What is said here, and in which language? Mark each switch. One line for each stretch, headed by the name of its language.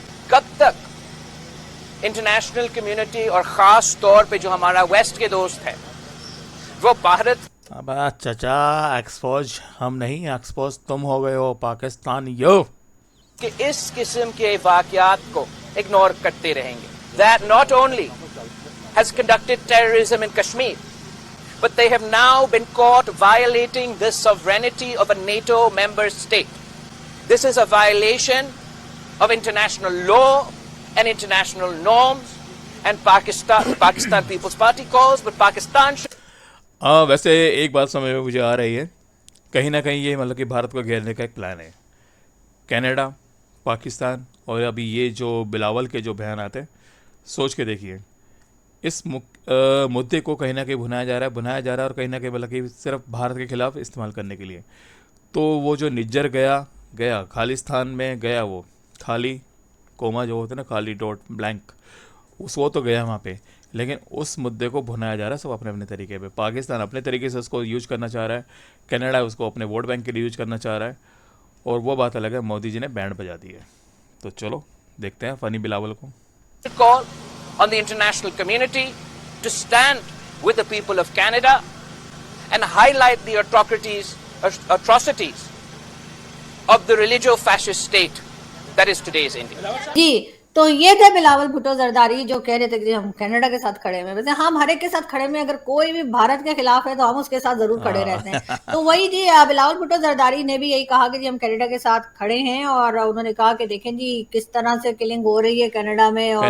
Hindi: कब तक international community और ख़ास तौर पे जो हमारा वेस्ट के दोस्त है वो भारत। अब चाचा, एक्सपोज हम नहीं, एक्सपोज तुम हो गए हो पाकिस्तानियों, कि इस किस्म के वाक़यात को इग्नोर करते रहेंगे।
English: That not only has conducted terrorism in Kashmir, but they have now been caught violating the sovereignty of a NATO member state. This is a violation of international law and international norms, and Pakistan People's Party calls, but Pakistan should...
Hindi: वैसे एक बात समझ में मुझे आ रही है, कहीं ना कहीं ये मतलब कि भारत को घेरने का एक प्लान है। कनाडा, पाकिस्तान और अभी ये जो बिलावल के जो बयान आते हैं, सोच के देखिए, इस मुद्दे को कहीं ना कहीं बनाया जा रहा है और कहीं ना कहीं मतलब कि सिर्फ भारत के खिलाफ इस्तेमाल करने के लिए। तो वो जो निज्जर गया खालिस्तान में गया, वो खाली कोमा जो होता है ना, खाली डॉट ब्लैंक, वो तो गया वहाँ पे, लेकिन उस मुद्दे को भुनाया जा रहा है सब अपने अपने तरीके पे। पाकिस्तान अपने तरीके से उसको यूज करना चाह रहा है, कनाडा उसको अपने वोट बैंक के लिए यूज करना चाह रहा है, और वो बात अलग है, मोदी जी ने बैंड बजा दी है। तो चलो देखते हैं फनी बिलावल को।
English: call on the international community to stand with the people of Canada and highlight the atrocities of the religio-fascist state that is today's India.
Hindi: जी, तो ये थे बिलावल भुट्टो जरदारी जो कह रहे थे कि हम कनाडा के साथ खड़े हैं। वैसे हम हर एक के साथ खड़े में, अगर कोई भी भारत के खिलाफ है तो हम उसके साथ जरूर खड़े रहते हैं। तो वही जी बिलावल भुट्टो जरदारी ने भी यही कहा कि जी हम कनाडा के साथ खड़े हैं, और उन्होंने कहा कि देखें जी किस तरह से किलिंग हो रही है कनाडा में, और